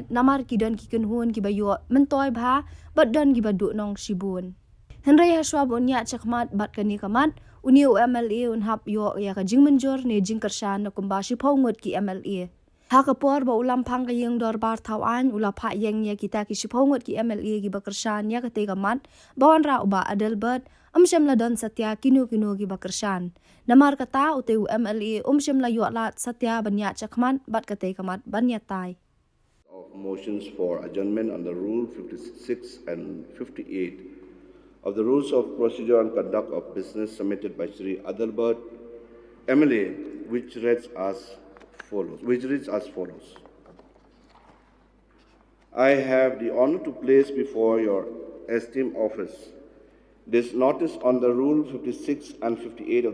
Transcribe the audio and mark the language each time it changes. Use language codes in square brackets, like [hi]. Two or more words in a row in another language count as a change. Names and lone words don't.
[kha] namar kidan ki kunhun ki bayo mentoy bha bat dan ki badu nong shibun henry hashwab unya chakmat bat kani kamat uni MLA un hap yo ya ka jingmenjor ne jing Kyrshan na kumba shi phongot ki MLA ha ka por ba ulam phang ka yeng dor bar thawan ula pha yeng ya kita ki shi phongot ki MLA ki ba Kyrshan ya ka te kamat bawan ra uba Adelbert Shem la don satya kinu ki ba Kyrshan namar kata uteu MLA shem la yuat satya banya chakman bat kate kamat banya tai [en] of motions for adjournment under Rule 56 and 58 of the Rules of Procedure and Conduct of Business submitted by Sri Adelbert, MLA, which reads as follows. I have the honor to place before your esteemed office this notice on the Rule 56 and 58 of